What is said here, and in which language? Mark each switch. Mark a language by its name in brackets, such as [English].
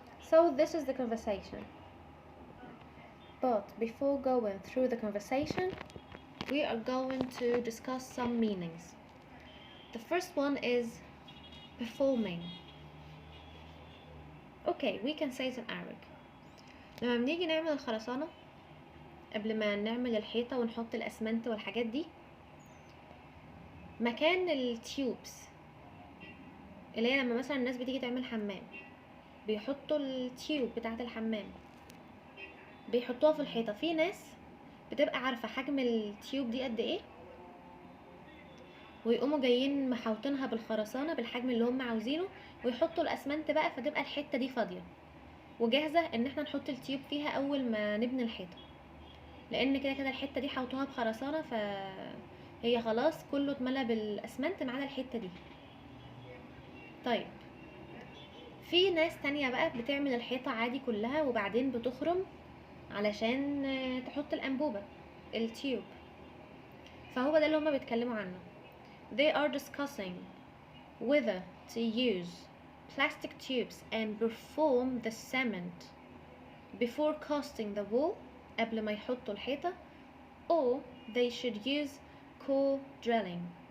[English] So this is the conversation. But before going through the conversation, we are going to discuss some meanings. The first one is performing. Okay, we can say it in Arabic. [Arabic] لما بنيجي نعمل الخرسانة قبل ما نعمل الحيطة ونحط الأسمنت والحاجات دي، مكان التيوبس اللي هي لما مثلا الناس بتيجي تعمل حمام بيحطوا التيوب بتاعة الحمام بيحطوها في الحيطة. في ناس بتبقى عارفة حجم التيوب دي قد ايه ويقوموا جايين محوطينها بالخرسانة بالحجم اللي هم عاوزينه ويحطوا الأسمنت بقى، فتبقى الحتة دي فاضية وجاهزة ان احنا نحط التيوب فيها اول ما نبني الحيطة، لان كده كده الحتة دي حوطوها بخرسانة فهي خلاص كله اتملى بالأسمنت ما عدا الحتة دي. طيب في ناس تانية بقى بتعمل الحيطة عادي كلها وبعدين بتخرم علشان تحط الأنبوبة التيوب، فهو ده اللي هما بيتكلموا عنه. [English] They are discussing whether to use plastic tubes and perform the cement before casting the wall [Arabic] قبل ما يحطوا الحيطة, [English] or they should use core drilling.